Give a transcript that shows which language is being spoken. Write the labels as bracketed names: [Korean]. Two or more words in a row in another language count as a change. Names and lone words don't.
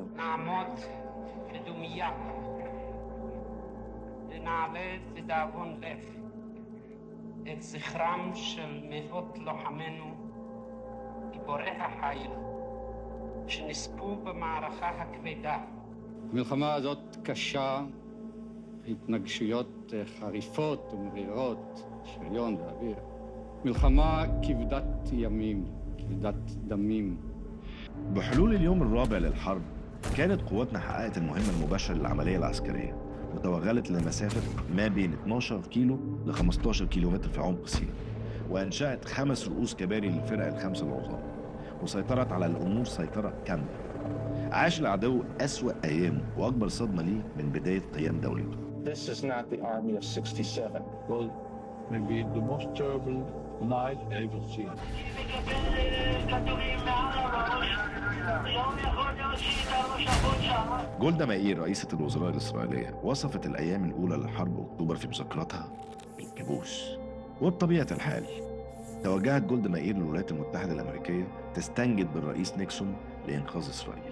[Hebrew] נעמוד בדומייה ונעלה לדאבון לב את זכרם של מאות לוחמינו, גיבורי החיל, שנספו במערכה הכבדה. המלחמה הזאת קשה, התנגשויות חריפות ומרירות, שריון ואוויר. מלחמה כבדת ימים, כבדת דמים. [Arabic] بحلول اليوم الرابع للحرب كانت قواتنا حققت المهمة المباشرة للعملية العسكرية وتوغلت لمسافة ما بين 12 كيلو ل 15 كيلومتر في عمق سيناء، وأنشأت 5 رؤوس كباري للفرق الخمسة العظام، وسيطرت على الأمور سيطرة كاملة. عاش العدو أسوأ أيامه وأكبر صدمة ليه من بداية قيام دولته. [English] This is not the army of 67. Well, maybe the most terrible night ever seen. [Arabic] جولدا مائير رئيسة الوزراء الإسرائيلية وصفت الأيام الأولى لحرب أكتوبر في مذكراتها بالكابوس. وبطبيعة الحال توجهت جولدا مائير للولايات المتحدة الأمريكية تستنجد بالرئيس نيكسون لإنقاذ إسرائيل.